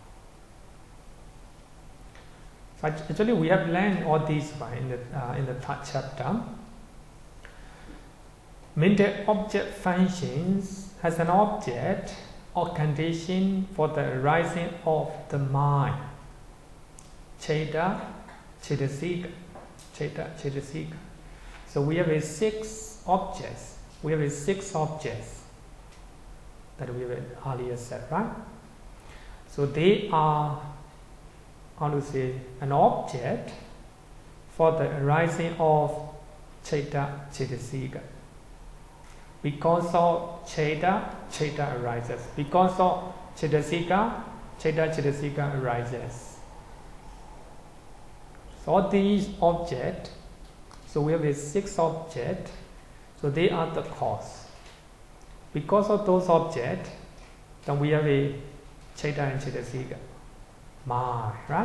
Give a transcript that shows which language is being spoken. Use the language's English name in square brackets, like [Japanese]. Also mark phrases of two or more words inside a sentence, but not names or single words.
[English] So actually, we have learned all these in the third chapter. Mental object functions as an object or condition for the arising of the mind. [Pali] Cheta, cetasika, cheta, cetasika. [English] So we have 6 objects. We have 6 objects that we have earlier said, right? So they are, how to say, an object for the arising of [Pali] cheta, cetasika. [English] Because of cheta, cheta arises. Because of cetasika, [Pali] cheta, cetasika [English] arises. So all these objects, so we have 6 objects, so they are the cause. Because of those objects, then we have a cheta and cetasika, mind, right?